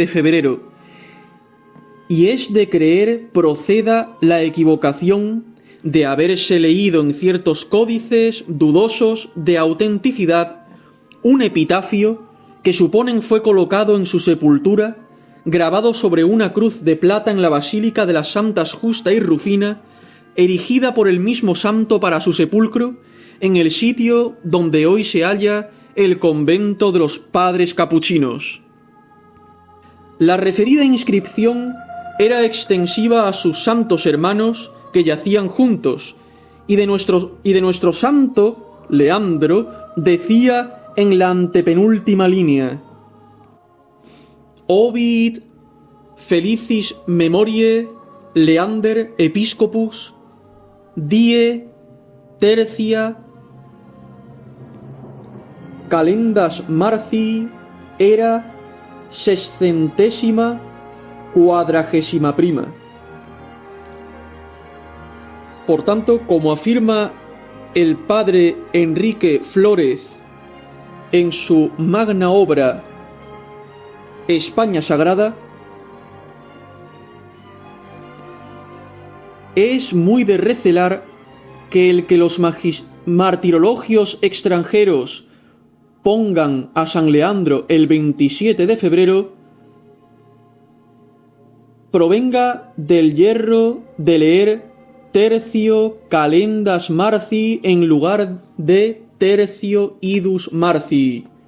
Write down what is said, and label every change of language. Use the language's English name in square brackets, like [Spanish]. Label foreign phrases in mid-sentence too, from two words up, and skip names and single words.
[Spanish] febrero, y es de creer proceda la equivocación de haberse leído en ciertos códices dudosos de autenticidad un epitafio que suponen fue colocado en su sepultura, grabado sobre una cruz de plata en la Basílica de las Santas Justa y Rufina, erigida por el mismo santo para su sepulcro, en el sitio donde hoy se halla el convento de los Padres Capuchinos. La referida inscripción era extensiva a sus santos hermanos que yacían juntos, y de nuestro santo, Leandro, decía en la antepenúltima línea: [Latin] Ovid felicis memoriae Leander Episcopus die tercia calendas Martii era sescentésima quadragésima prima. [Spanish] Por tanto, como afirma el padre Enrique Flórez en su magna obra España Sagrada, es muy de recelar que el que los martirologios extranjeros pongan a San Leandro el 27 de febrero provenga del yerro de leer [Latin] Tercio Calendas Martii [Spanish] en lugar de [Latin] Tercio Idus Martii.